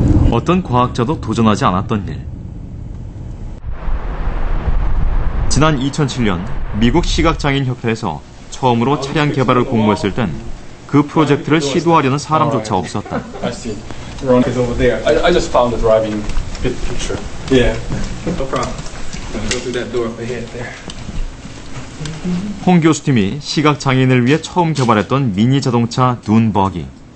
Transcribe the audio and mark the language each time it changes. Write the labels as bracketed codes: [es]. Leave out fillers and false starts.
[ko] 어떤 과학자도 도전하지 않았던 일. 지난 2007년 미국 시각장애인협회에서 처음으로 차량 개발을 공모했을 땐 그 프로젝트를 시도하려는 사람조차 없었다. [en] I see. Ron is over there. I just found the driving picture. Yeah. No problem. Go through that door up ahead there. [ko] 홍 교수팀이 시각장애인을 위해 처음 개발했던 미니 자동차 둔 버기.